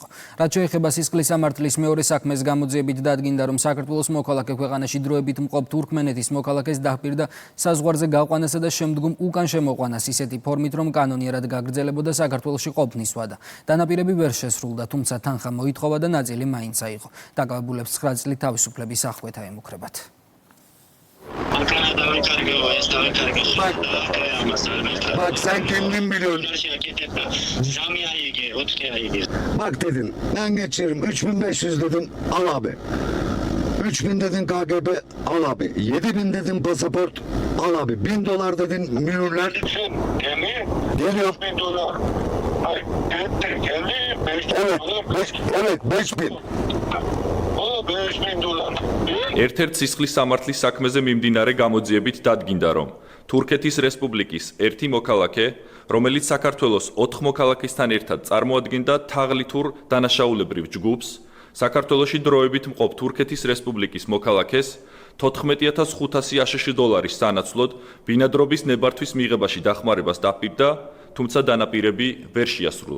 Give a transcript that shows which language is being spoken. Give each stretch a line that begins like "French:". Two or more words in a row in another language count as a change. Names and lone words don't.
Georgian: რაც შეეხება სისხლის სამართლის მეორე საქმეს, გამოძიებით დადგინდა, რომ საქართველოს მოქალაქე ქვეყანაში დროებით მყოფ თურქმენეთის მოქალაქეს დაჰპირდა საზღვარზე გაყვანასა და შემდგომ უკან შემოყვანას ისეთი ფორმით, რომ კანონიერად გაგრძელებოდა საქართველოში ყოფნის ვადა. დანაპირები ვერ შესრულდა, თუმცა თანხა მოითხოვა და ნაწილი მაინც აიღო. დაკავებულებს 9 წლით თავისუფლების აღკვეთა ემუქრებათ.
Turkish: Üç bin dedin KGB, al abi. 7 bin dedin pasaport, al abi. 1000 dolar dedin mühürler. Geliyor. 5 bin dolar. Hayır, geldi. 5 Evet, 5 bin. O 5 bin dolar.
Georgian: ერთ-ერთ სისხლის სამართლის საქმეზე მიმდინარე გამოძიებით დადგინდა, რომ თურქეთის რესპუბლიკის ერთი მოქალაქე, რომელიც საქართველოს 4 მოქალაქესთან ერთად წარმოადგენდა თაღლითურ დანაშაულებრივ ჯგუფს, საქართველოში დროებით მყოფ თურქეთის რესპუბლიკის მოქალაქეს 14500 აშშ დოლარის სანაცვლოდ ბინადრობის ნებართვის მიღებაში დახმარებას დაპირდა, თუმცა დანაპირები ვერ შეასრულა.